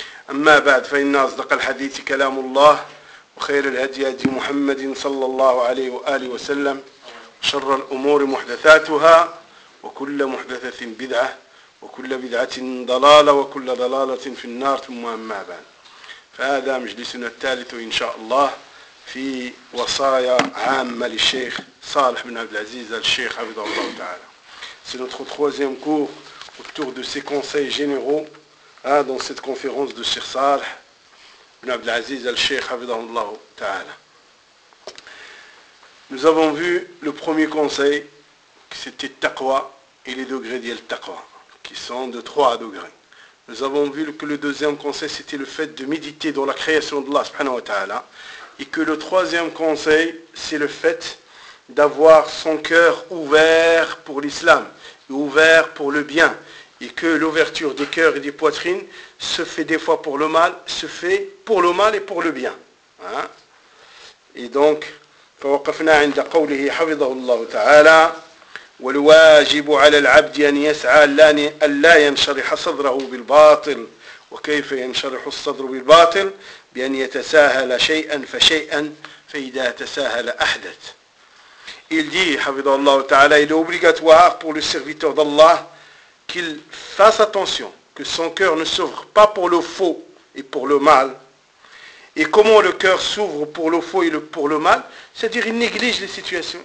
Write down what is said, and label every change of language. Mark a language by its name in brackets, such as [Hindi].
[Arabic] أما بعد، فإن أصدق الحديث كلام الله، وخير الهدي هدي محمد صلى الله عليه وآله وسلم، شر الأمور محدثاتها، وكل محدثة بدعة، وكل بدعة ضلالة، وكل ضلالة في النار. ثم أما بعد، فهذا مجلسنا الثالث إن شاء الله في وصايا عامة للشيخ صالح بن عبد العزيز الشيخ حفظه الله تعالى. [French] C'est notre troisième cours autour de ses conseils généraux dans cette conférence de Cheikh Salih ibn Abdel Aziz al-Sheikh Hafidhahullah Ta'ala. Nous avons vu le premier conseil, que c'était taqwa, et les degrés d'yel taqwa, qui sont de 3 degrés. Nous avons vu que le deuxième conseil, c'était le fait de méditer dans la création d'Allah subhanahu wa ta'ala, et que le troisième conseil, c'est le fait d'avoir son cœur ouvert pour l'islam, ouvert pour le bien, et que l'ouverture des cœurs et des poitrines se fait des fois pour le mal, se fait pour le mal et pour le bien. Hein? Et donc, [Arabic] فوقفنا عند قوله حفظه الله تعالى والواجب على العبد أن يسعى لا ينشرح صدره بالباطل. وكيف ينشرح الصدر بالباطل؟ بأن يتساهل شيئا فشيئا، فإذا تساهل أحدث. [French] Il dit, [Arabic] حفظه الله تعالى, [French] il est obligatoire pour le serviteur d'Allah qu'il fasse attention que son cœur ne s'ouvre pas pour le faux et pour le mal. Et comment le cœur s'ouvre pour le faux et pour le mal? C'est-à-dire qu'il néglige les situations.